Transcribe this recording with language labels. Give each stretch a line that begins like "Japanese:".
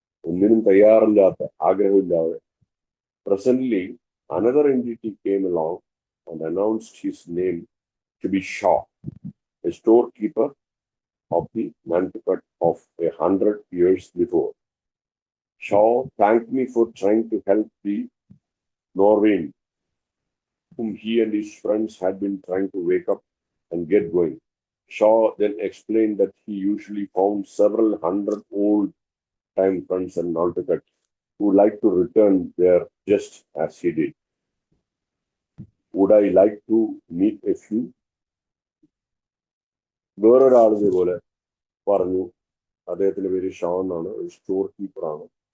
Malayalam: ഒന്നിനും തയ്യാറില്ലാത്ത, ആഗ്രഹമില്ലാതെ.
English: Presently, another entity came along and announced his name to be Shaw, a storekeeper of the Nantucket of 100 years before. Shaw thanked me for trying to help the Norwegian, whom he and his friends had been trying to wake up and get going. Shaw then explained that he usually found several hundred old-time friends in Nantucket who like to return there just as he did. Would I like to meet a few?
Malayalam: വേറൊരാൾ ഇതേപോലെ പറഞ്ഞു. അദ്ദേഹത്തിന്റെ പേര് ഷാ എന്നാണ്, ഒരു store കീപ്പറാണ്.